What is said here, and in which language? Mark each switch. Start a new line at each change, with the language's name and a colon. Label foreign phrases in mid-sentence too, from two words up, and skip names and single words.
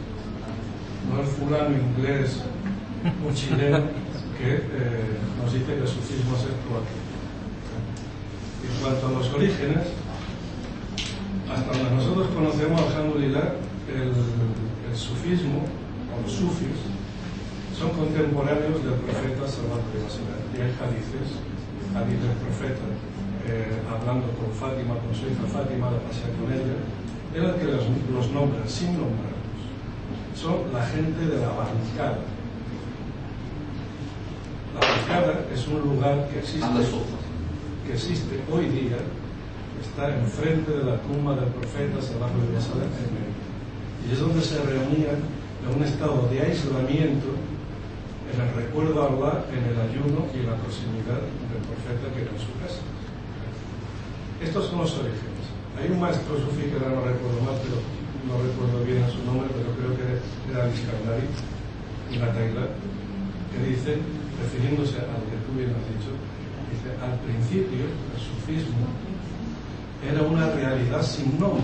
Spanish: No el fulano inglés o chileno que nos dice que el sufismo es esto aquí. En cuanto a los orígenes, hasta donde nosotros conocemos, alhamdulillah, el sufismo, o los sufis, son contemporáneos del profeta
Arabic: صلى الله عليه وسلم.
Spanish: Y hay hadices del profeta, hablando con Fátima, con su hija Fátima, la pasea con ella, en el que los nombran sin nombrarlos. Son la gente de la bancada. La bancada es un lugar que existe hoy día, está enfrente de la tumba del profeta
Arabic: صلى الله عليه وسلم
Spanish: en Medina. Y es donde se reunían en un estado de aislamiento, en el recuerdo a Allah, en el ayuno y en la proximidad del profeta que era en su casa. Estos son los orígenes. Hay un maestro sufí que ahora no recuerdo más, pero no recuerdo bien su nombre, pero creo que era Al-Iskandari, en la Tailá, que dice, refiriéndose al que tú bien has dicho, dice, al principio el sufismo era una realidad sin nombre.